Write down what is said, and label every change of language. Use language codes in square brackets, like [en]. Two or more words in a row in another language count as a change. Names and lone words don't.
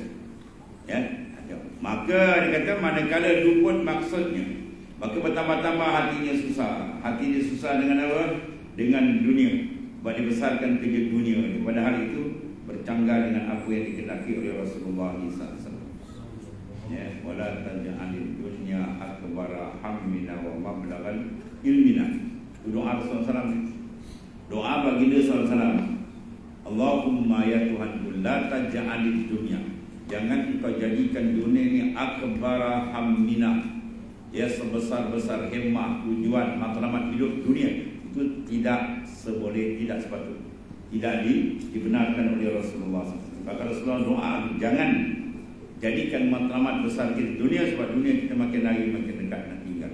[ms] Ya, maka dia kata manakala luput maksudnya, maka bertambah-tambah hatinya susah. Hatinya susah dengan apa? Dengan dunia. Sebab dia besarkan kerja dunia. Pada hari itu bercanggah dengan apa yang dikehendaki oleh Rasulullah SAW. [ar] Ya, ولا تجعل الدنيا أكبر همنا ولا مبلغ علمنا. [ms] Doa Rasulullah SAW. Doa baginda SAW. Allahumma ya Tuhanku, [ar] لا تجعل الدنيا, [ms] jangan engkau jadikan dunia ini [ar] أكبر همنا, [ms] ya sebesar-besar hemah, tujuan, matlamat hidup dunia. Itu tidak seboleh, tidak sepatutnya, tidak dibenarkan oleh Rasulullah SAW. Maka Rasulullah doa, jangan jadikan matlamat besar kita dunia, sebab dunia kita makin lagi makin dekat nak tinggal.